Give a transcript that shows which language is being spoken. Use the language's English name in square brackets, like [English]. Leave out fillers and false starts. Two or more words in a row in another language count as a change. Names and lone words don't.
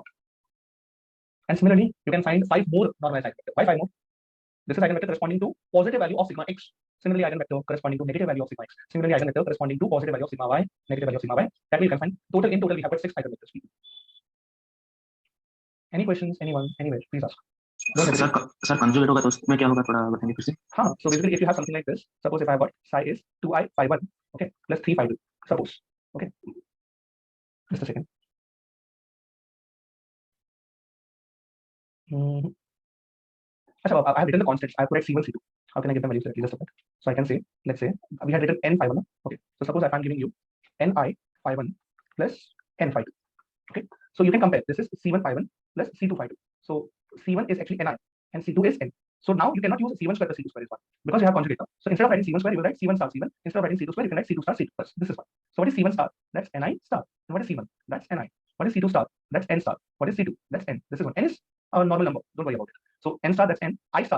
[English] And similarly, you can find 5 more normalized eigenvectors. Why 5 more? This is eigenvector corresponding to positive value of sigma x. Similarly, eigenvector corresponding to negative value of sigma x. Similarly, eigenvector corresponding to positive value of sigma y, negative value of sigma y. That way you can find total. In total, we have got 6 eigenvectors. Any questions? Anyone? Anywhere? Please ask. sir conjugate [Hindi] होगा तो उसमें क्या होगा थोड़ा बताएंगे फिर से. हाँ, [English] so basically if you have something like this, suppose if I have got psi is 2i phi1, okay, plus 3 phi2, suppose, okay, just a second. I have written the constants. I have put C1, C2. How can I give them values directly? Just a bit. So I can say, let's say we had written n phi1. Okay, so suppose if I'm giving you ni phi1 plus n phi2. Okay, so you can compare. This is C1 phi1 plus C2 phi2. So C1 is actually ni and C2 is n. So now you cannot use C1 square plus C2 square is 1 because you have conjugate. So instead of writing C1 square, you will write C1 star C1. Instead of writing C2 square, you can write C2 star C2 plus. This is 1. So what is C1 star? That's ni star. And what is C1? That's ni. What is C2 star? That's n star. What is C2? That's n. This is 1. N is a normal number. Don't worry about it. So n star, that's n. I star.